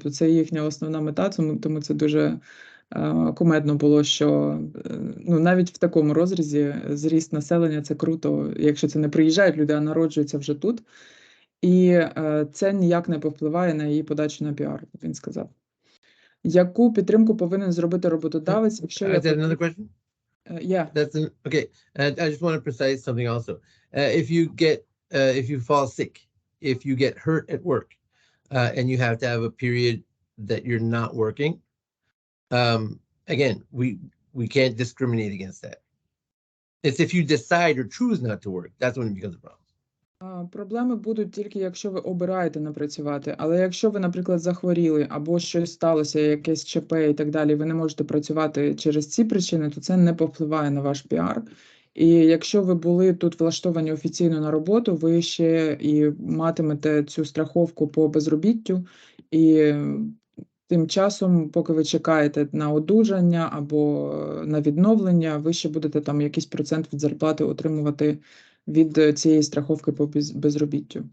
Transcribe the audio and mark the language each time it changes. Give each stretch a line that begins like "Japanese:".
Ukrainian: Тобто це їхня основна мета, тому це дуже кумедно було, що навіть в такому розрізі зріст населення – це круто, якщо це не приїжджають люди, а народжуються вже тут. І це ніяк не повпливає на її подачу на піар, він сказав. Яку підтримку повинен зробити роботодавець, якщо
English: Is that another question? Yeah. Okay. I just want to precise something also. If you fall sick, if you get hurt at work, and you have to have a period that you're not working, again, we can't discriminate against that. It's if you decide or choose not to work, that's when it becomes a problem.
Ukrainian: Проблеми будуть тільки, якщо ви обираєте не працювати. Але якщо ви, наприклад, захворіли або щось сталося, якесь ЧП і так далі, ви не можете працювати через ці причини, то це не повпливає на ваш піар. І якщо ви були тут влаштовані офіційно на роботу, ви ще і матимете цю страховку по безробіттю, і тим часом, поки ви чекаєте на одужання або на відновлення, ви ще будете там якийсь процент від зарплати отримувати від цієї страховки по безробіттю.